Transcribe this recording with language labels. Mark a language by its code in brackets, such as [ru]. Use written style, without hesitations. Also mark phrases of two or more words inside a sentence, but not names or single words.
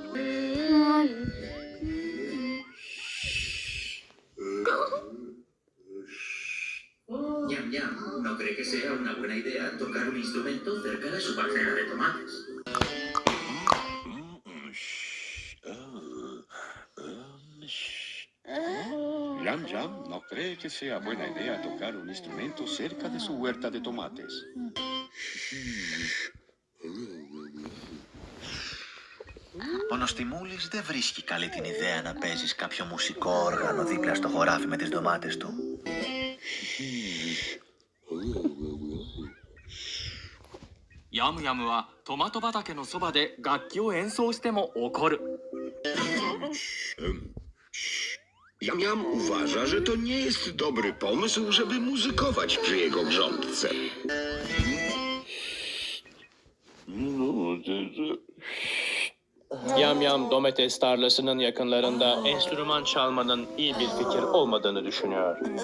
[es] Yam Yam no cree que sea una buena idea tocar un instrumento cerca de su parcela de tomates. Yam Yam no cree que sea buena idea tocar un instrumento cerca de su huerta de tomates. [el] Ο Νοστιμούλης δεν βρίσκει καλή την ιδέα να παίζεις κάποιο μουσικό όργανο δίπλα στο χωράφι με τις ντομάτες του. [ja] Yam Yam はトマト畑のそばで楽器を演奏しても怒る。 [pl] Yam Yam uważa, że to nie jest dobry pomysł, żeby muzykować przy jego grządce. [tr] Yam Yam domates tarlasının yakınlarında enstrüman çalmanın iyi bir fikir olmadığını düşünüyor.